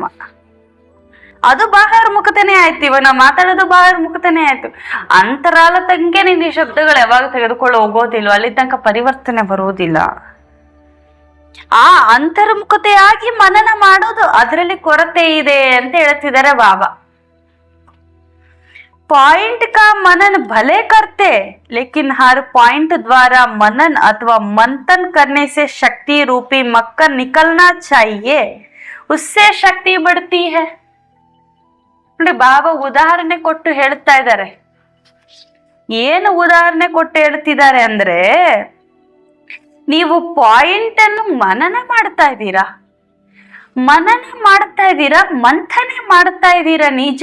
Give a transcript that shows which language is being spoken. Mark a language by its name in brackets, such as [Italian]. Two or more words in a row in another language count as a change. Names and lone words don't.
[Kannada] ಅದು ಬಾಹಿರ್ಮುಖತೆನೇ ಆಯ್ತು. ಇವಾಗ ನಾವು ಮಾತಾಡೋದು ಬಾಹಿರ್ಮುಖತೆನೇ ಆಯ್ತು. ಅಂತರಾಲ ತನಕ ನೀನ್ ಈ ಶಬ್ದಗಳು ಯಾವಾಗ ತೆಗೆದುಕೊಂಡು ಹೋಗೋದಿಲ್ಲ, ಅಲ್ಲಿ ತನಕ ಪರಿವರ್ತನೆ ಬರುವುದಿಲ್ಲ. ಆ ಅಂತರ್ಮುಖತೆಯಾಗಿ ಮನನ ಮಾಡೋದು, ಅದರಲ್ಲಿ ಕೊರತೆ ಇದೆ ಅಂತ ಹೇಳ್ತಿದ್ದಾರೆ ಬಾಬಾ. [Hindi] पॉइंट का मनन भले करते, लेकिन हर पॉइंट द्वारा मनन अथवा मंथन करने से शक्ति रूपी मक्खन निकलना चाहिए, उससे शक्ति बढ़ती है. [Kannada] ನೋಡಿ ಬಾಬಾ ಉದಾಹರಣೆ ಕೊಟ್ಟು ಹೇಳ್ತಾ ಇದ್ದಾರೆ. ಏನು ಉದಾಹರಣೆ ಕೊಟ್ಟು ಹೇಳ್ತಿದ್ದಾರೆ ಅಂದ್ರೆ, ನೀವು ಪಾಯಿಂಟ್ ಅನ್ನು ಮನನ ಮಾಡ್ತಾ ಇದ್ದೀರಾ, ಮಂಥನೆ ಮಾಡ್ತಾ ಇದ್ದೀರಾ ನಿಜ.